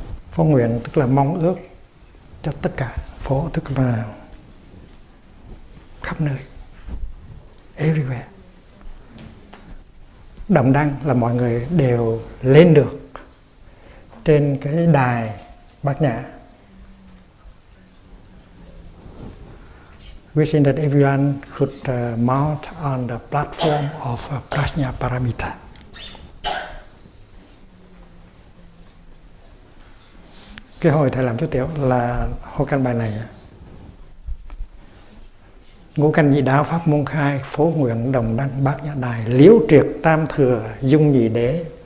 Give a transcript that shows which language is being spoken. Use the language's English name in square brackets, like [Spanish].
[Vietnamese] Phổ nguyện tức là mong ước cho tất cả. Phổ tức là khắp nơi, everywhere. Đồng đăng là mọi người đều lên được trên cái đài bát nhã. [English] wishing that everyone could mount on the platform of Prajnaparamita. [Vietnamese] Cái hồi thầy làm chú tiểu là hô căn bài này: ngũ canh nhị đạo pháp môn khai, phổ nguyện đồng đăng bát nhã đài, liễu triệt tam thừa dung nhị đế.